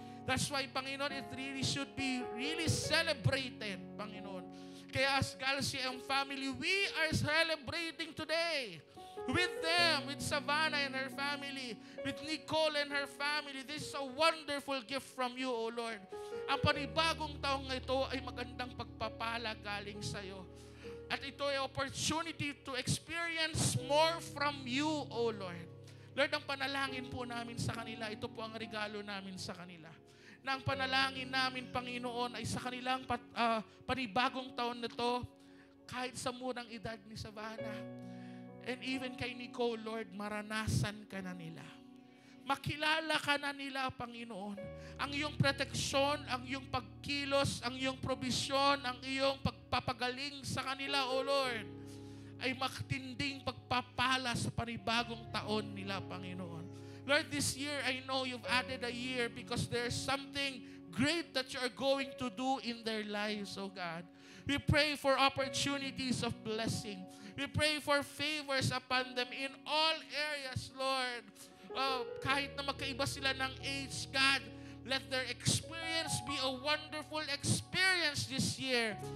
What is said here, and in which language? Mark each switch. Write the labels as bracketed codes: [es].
[en] That's why, Panginoon, it really should be really celebrated, Panginoon. Kaya as GalCM family, we are celebrating today with them, with Savannah and her family, with Nicole and her family. This is a wonderful gift from you, O Lord. [tl] Ang panibagong taong ito ay magandang pagpapala galing sa iyo. At ito ay [en] opportunity to experience more from you, O Lord. [tl] Lord, ang panalangin po namin sa kanila, ito po ang regalo namin sa kanila. Na ang panalangin namin, Panginoon, ay sa kanilang panibagong taon na ito, kahit sa murang edad ni Savannah, [en] and even [tl] kay Nicole, Lord, maranasan ka na nila. Makilala ka na nila, Panginoon. Ang iyong proteksyon, ang iyong pagkilos, ang iyong probisyon, ang iyong pagpapagaling sa kanila, O Lord, ay matinding pagpapala sa panibagong taon nila, Panginoon. [en] Lord, this year, I know you've added a year because there's something great that you are going to do in their lives, O God. We pray for opportunities of blessing. We pray for favors upon them in all areas, Lord. [tl] Kahit na magkaiba sila ng [en] age, God, let their experience be a wonderful experience this year.